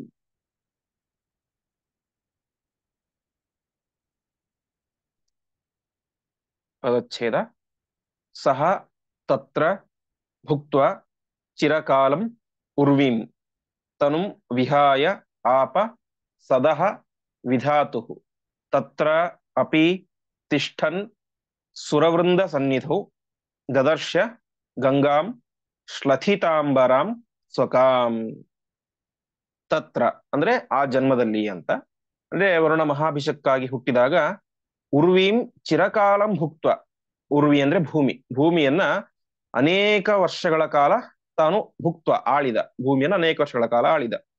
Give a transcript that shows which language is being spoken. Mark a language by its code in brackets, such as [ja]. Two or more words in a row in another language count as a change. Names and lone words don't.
[kn] ಪದಚ್ಛೇದ. [sa] ಸಹ ತತ್ರ ಭುಕ್ತ್ವಾ ಚಿರಕಾಲಂ ಉರ್ವೀಂ ತನುಂ ವಿಹಾಯ ಆಪ ಸದಃ ವಿಧಾತುಃ ತತ್ರ ಅಪಿ ತಿಷ್ಠನ್ ಸುರವೃಂದ ಸನ್ನಿಧೌ ದದರ್ಶ ಗಂಗಾಂ ಶ್ಲಥಿತಾಂಬರಾಂ ಸ್ವಕಾಂ. [kn] ತತ್ರ ಅಂದ್ರೆ ಆ ಜನ್ಮದಲ್ಲಿ ಅಂತ, ಅಂದ್ರೆ ವರುಣ ಮಹಾಭಿಷಕ್ಕಾಗಿ ಹುಟ್ಟಿದಾಗ [sa] ಉರ್ವೀಂ ಚಿರಕಾಲಂ ಭುಕ್ತ್ವ. [kn] ಉರ್ವಿ ಅಂದ್ರೆ ಭೂಮಿ, ಭೂಮಿಯನ್ನ ಅನೇಕ ವರ್ಷಗಳ ಕಾಲ ತಾನು ಭುಕ್ತ್ವ ಆಳಿದ, ಭೂಮಿಯನ್ನ ಅನೇಕ ವರ್ಷಗಳ ಕಾಲ ಆಳಿದ.